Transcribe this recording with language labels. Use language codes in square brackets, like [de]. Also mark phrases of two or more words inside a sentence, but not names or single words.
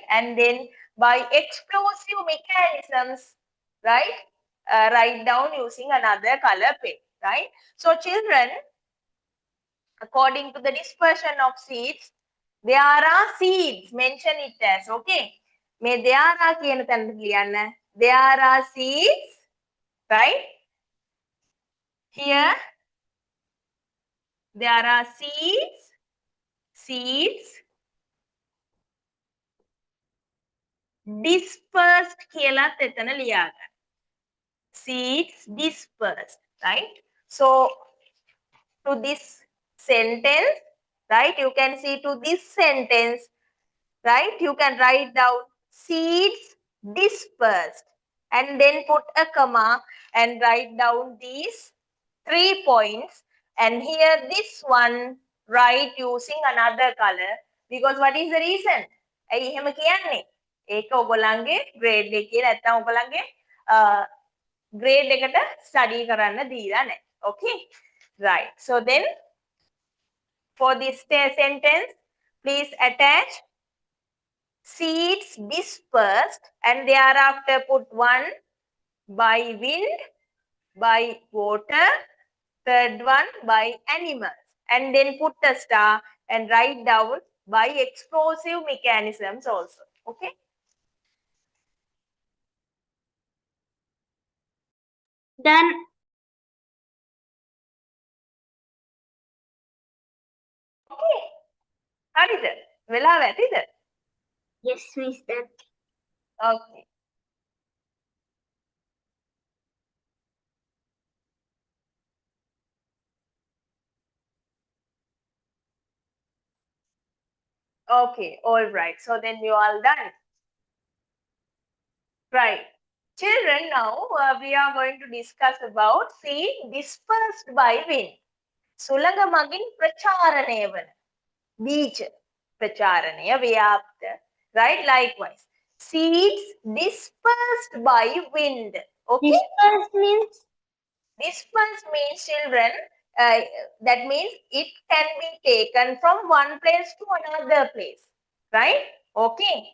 [en] And then by explosive mechanisms, right? Write down using another color pen, right? So children, according to the dispersion of seeds, there are seeds, mention it as, okay? May there are [si] කියන තැනට ලියන්න. [en] There are seeds, right? Here, there are seeds dispersed [si] කියලාත් එතන ලියාගන්න. [en] Seeds dispersed, right? So, to this sentence, right? You can see to this sentence, right? You can write down seeds dispersed and then put a comma and write down these 3 points. And here this one write using another color because what is the reason? [si] ඇයි එහෙම කියන්නේ? ඒක ඔයගොල්ලන්ගේ grade එකේ නැත්නම් ඔයගොල්ලන්ගේ grade එකට study කරන්න දීලා නැහැ. [en] Okay? Right. So then for this sentence, please attach seeds dispersed and thereafter put one by wind, by water, third one by animals, and then put a star and write down by explosive mechanisms also. Okay. Done. Okay. [si] හරිද? වෙලාව ඇතිද? [en] Yes, miss. Done. Okay. Okay, all right. So then you all done. Right. Children, now we are going to discuss about seed dispersed by wind. [si] සුළඟ මගින් ප්‍රචාරණය වන බීජ ප්‍රචාරණය ව්‍යාප්ත, [en] right? Likewise, seeds dispersed by wind. Okay. Disperse means? Disperse means children, that means it can be taken from one place to another place, right? Okay.